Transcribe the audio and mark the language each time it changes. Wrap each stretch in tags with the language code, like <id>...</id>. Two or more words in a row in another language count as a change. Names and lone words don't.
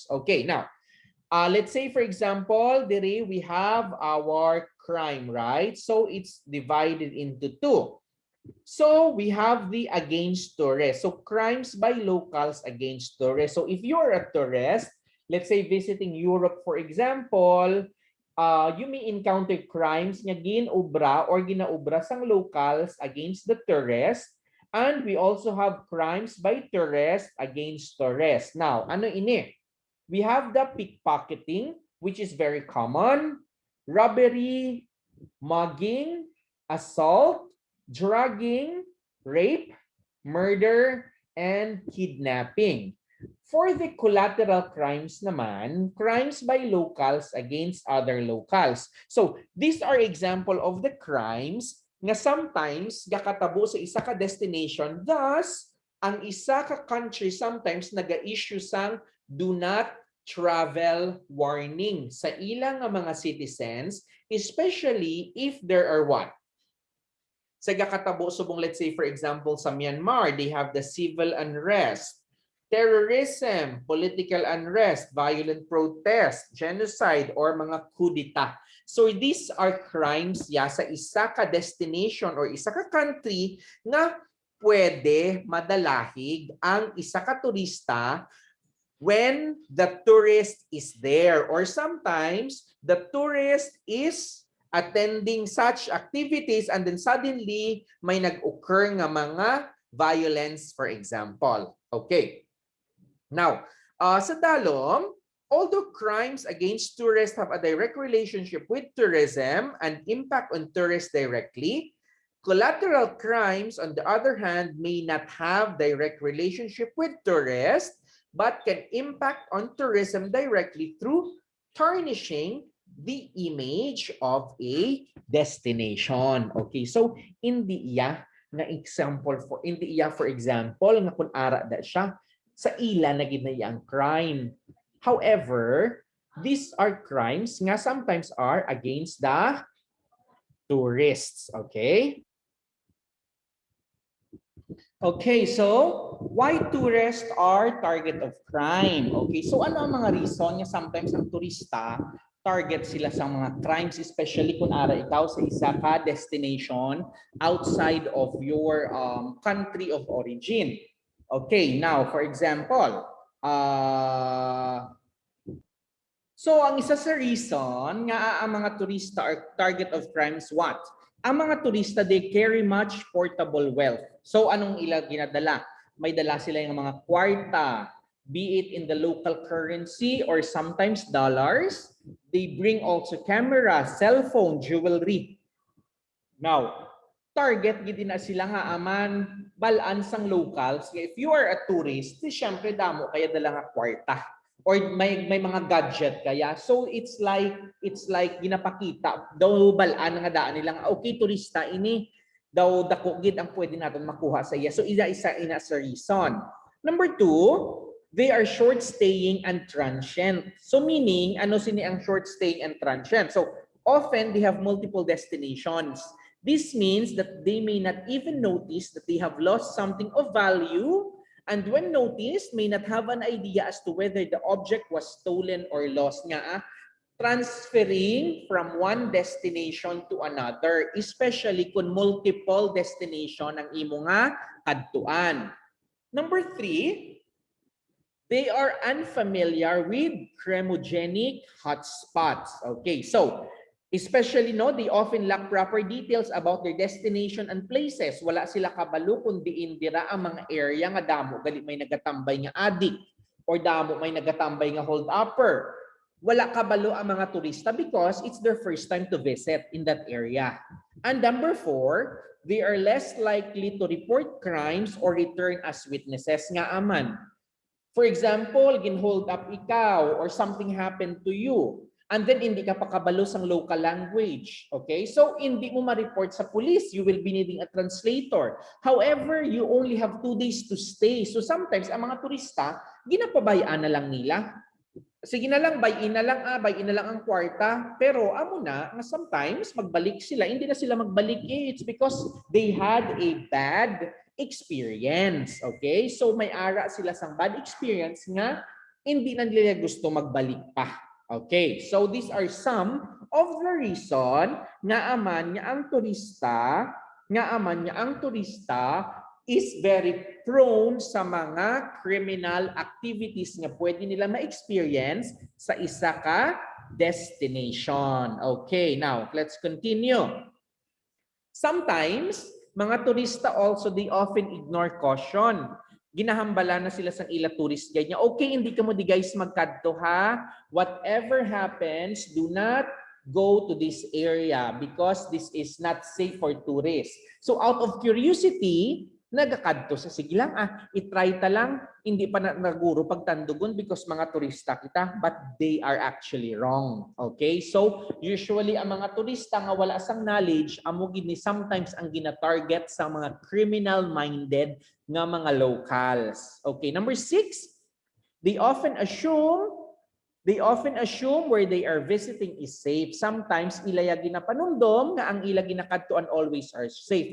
<en>Okay, now, let's say, for example, Dere, we have our crime, right? So it's divided into two. So we have the against tourists. So crimes by locals against tourists. So if you're a tourist, let's say visiting Europe, for example, you may encounter crimes</en> <hil>nga ginobra or ginaobra sang</hil> <en>locals against the tourists. And we also have crimes by tourists against tourists. Now,</en> <hil>ano ini?</hil> <en>We have the pickpocketing, which is very common, robbery, mugging, assault, drugging, rape, murder, and kidnapping. For the collateral crimes naman, crimes by locals against other locals. So, these are example of the crimes nga sometimes</en> <hil>gakatabo sa isa ka</hil> <en>destination. Thus,</en> <hil>ang isa ka</hil> <en>country sometimes</en> <hil>naga-issue sang</hil> <en>do not travel warning</en> <hil>sa ilang mga</hil> <en>citizens, especially if there are what?</en> <hil>Sa gakatabo subong,</hil> <en>let's say for example sa Myanmar, they have the civil unrest, terrorism, political unrest, violent protest, genocide, or</en> <hil>mga kudita.</hil> <en>So these are crimes</en> <hil>sa isa ka</hil> <en>destination or</en> <hil>isa ka</hil> <en>country</en> <hil>nga pwede madalahig ang isa ka turista</hil> <en>when the tourist is there, or sometimes the tourist is attending such activities and then suddenly</en> <hil>may nag-occur nga mga</hil> <en>violence, for example. Okay. Now,</en> <hil>sa Dalom,</hil> <en>although crimes against tourists have a direct relationship with tourism and impact on tourists directly, collateral crimes, on the other hand, may not have direct relationship with tourists but can impact on tourism directly through tarnishing the image of a destination.</en> <hil>Okay, so hindi iya na example for</hil> <en>for example</en> <hil>nga kun ara da siya sa ila na gid na yang crime.</hil> <en>However, these are crimes nga sometimes are against the tourists. Okay? Okay, so why tourists are target of crime?</en> <hil>Okay, so ano ang mga reason nga sometimes ang turista target sila sa mga crimes, especially kung ara ikaw sa isa ka destination</hil> <en>outside of your country of origin. Okay, now for example, so</en> <hil>ang isa sa</hil> <en>reason</en> <hil>nga ang mga turista</hil> <en>are target of crimes what?</en> <hil>Ang mga turista,</hil> <en>they carry much portable wealth.</en> <hil>So anong ila ginadala? May dala sila yung mga kwarta,</hil> <en>be it in the local currency or sometimes dollars. They bring also camera, cellphone, jewelry. Now,</en> <hil>target gid na sila nga aman balaan sang locals.</hil> <en>If you are a tourist,</en> <hil>di syempre damo kaya dala nga kwarta or may mga gadget kaya. So it's like ginapakita daw balaan nga daan nila nga okay turista ini daw dako gid ang pwede naton makuha sa iya. So isa ina sa reason.</hil> <en>Number two, they are short staying and transient. So meaning</en> <hil>ano sini ang</hil> <en>short staying and transient? So often they have multiple destinations. This means that they may not even notice that they have lost something of value, and when noticed, may not have an idea as to whether the object was stolen or lost. Nga, transferring from one destination to another,</en> <hil>especially kung multiple destination ang imo nga kadtuan.</hil> <en>Number three, they are unfamiliar with crimogenic hotspots. Okay, so especially they often lack proper details about their destination and places.</en> <hil>Wala sila kabalo kung diin dira ang mga area nga damo gali may nagatambay nga addict or damo may nagatambay nga hold upper. Wala kabalo ang mga turista because it's their first time to visit in that area.</hil> <en>And number four, they are less likely to report crimes or return as witnesses</en> <hil>nga aman.</hil> <en>For example,</en> <hil>gin-hold up ikaw</hil> <en>or something happened to you.</en> <hil>And then hindi ka pa kabalo sang local language. Okay? So hindi mo ma-report sa police.</hil> <en>You will be needing a translator. However, you only have 2 days to stay.</en> <hil>So sometimes ang mga turista, ginapabayaan na lang nila. Sige na lang, buy-in na lang ang kwarta. Pero amo na, sometimes magbalik sila. Hindi na sila magbalik</hil> <en>it's because they had a bad experience.</en> <hil>Okay? So may ara sila sang</hil> <en>bad experience</en> <hil>nga hindi na nila gusto magbalik pa.</hil> <en>Okay, so these are some of the reason</en> <hil>nga aman nga ang turista</hil> <en>is very prone</en> <hil>sa mga</hil> <en>criminal activities</en> <hil>nga pwede nila ma-experience sa isa ka destination.</hil> <en>Okay, now let's continue. Sometimes mga turista also they often ignore caution.</en> <hil>Ginahambala na sila sa ila tourist guide niya. Okay, hindi ka mo di guys magkadto ha.</hil> <en>Whatever happens, do not go to this area because this is not safe for tourists. So out of curiosity,</en> <hil>nagakadto sa sige lang itry ta lang, hindi pa naguro pagtandugon because mga turista kita,</hil> <en>but they are actually wrong. Okay?</en> <hil>So usually ang mga turista nga wala sang knowledge, amo gid ni sometimes ang gina-target sa mga criminal-minded nga mga locals.</hil> <en>Okay, number 6, they often assume where they are visiting is safe.</en> <hil>Sometimes ila ginapanundom nga ang ila ginakadtuan</hil> <en>always are safe.</en>